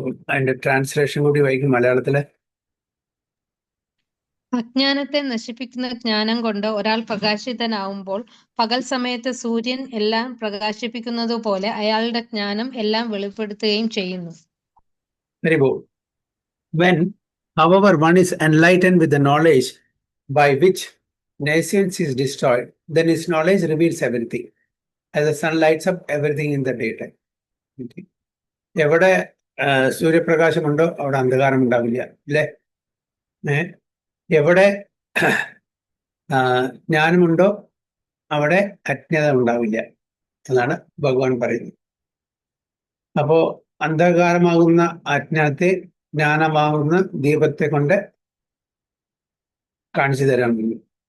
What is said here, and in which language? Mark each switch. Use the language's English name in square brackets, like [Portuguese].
[Malayalam] അതിന്റെ ട്രാൻസ്ലേഷൻ കൂടി വായിക്കും മലയാളത്തില്. അജ്ഞാനത്തെ നശിപ്പിക്കുന്ന ജ്ഞാനം കൊണ്ട് ഒരാൾ പ്രകാശിതനാവുമ്പോൾ പകൽ സമയത്ത് സൂര്യൻ എല്ലാം പ്രകാശിപ്പിക്കുന്നത് പോലെ അയാളുടെ ജ്ഞാനം എല്ലാം വെളിപ്പെടുത്തുകയും ചെയ്യുന്നു. [English] Very good. When, however, one is enlightened with the knowledge by which nescience is destroyed, then his knowledge reveals everything. As the sun lights up everything in the daytime. Okay. [Malayalam] എവിടെ സൂര്യപ്രകാശമുണ്ടോ അവിടെ അന്ധകാരം ഉണ്ടാവില്ല, അല്ലേ? എവിടെ ജ്ഞാനമുണ്ടോ അവിടെ അജ്ഞത ഉണ്ടാവില്ല എന്നാണ് ഭഗവാൻ പറയുന്നത്. അപ്പോ അന്ധകാരമാകുന്ന അജ്ഞാനത്തെ ജ്ഞാനമാകുന്ന ദീപത്തെ കൊണ്ട് കാണിച്ചു തരാൻ കഴിയും.